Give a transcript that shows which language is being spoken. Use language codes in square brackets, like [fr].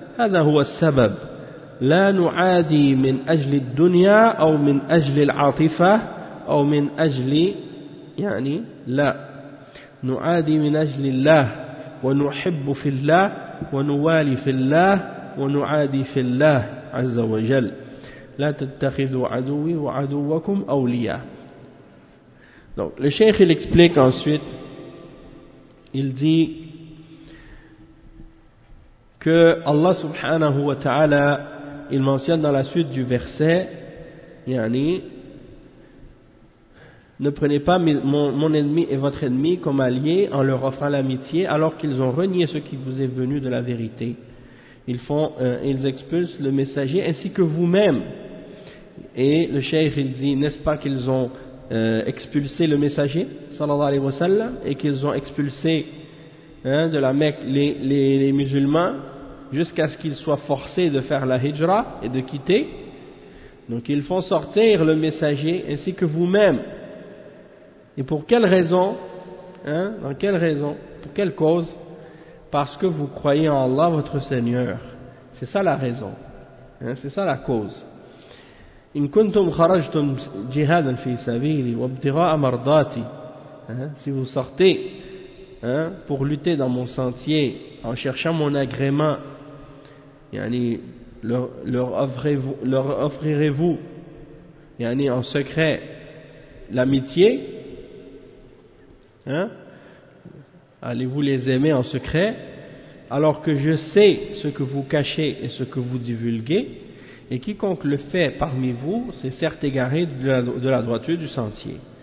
[ar] هذا هو السبب، لا نعادي من أجل الدنيا أو من أجل العاطفة أو من أجل، يعني لا، نعادي من أجل الله ونحب في الله ونوالي في الله ونعادي في الله عز وجل. لا تتخذوا عدوي وعدوكم أولياء. [fr] Donc, le Cheikh il explique ensuite, il dit que Allah subhanahu wa ta'ala, il mentionne dans la suite du verset, yani, ne prenez pas mon ennemi et votre ennemi comme alliés en leur offrant l'amitié alors qu'ils ont renié ce qui vous est venu de la vérité. Ils expulsent le messager ainsi que vous-même. Et le cheikh il dit, n'est-ce pas qu'ils ont expulsé le messager sallallahu alayhi wa sallam, et qu'ils ont expulsé de la Mecque les musulmans jusqu'à ce qu'ils soient forcés de faire la hijra et de quitter. Donc ils font sortir le messager ainsi que vous-même. Et pour quelle raison? Dans quelle raison? Pour quelle cause? Parce que vous croyez en Allah votre Seigneur. C'est ça la raison. C'est ça la cause. [ar] إن كنتم خرجتم جهادا في سبيلي وابتغاء مرضاتي. [fr] Si vous sortez pour lutter dans mon sentier en cherchant mon agrément, يعني leur offrirez-vous يعني en secret l'amitié, allez-vous les aimer en secret alors que je sais ce que vous cachez et ce que vous divulguez, et quiconque le fait parmi vous c'est certes égaré de la droiture du sentier.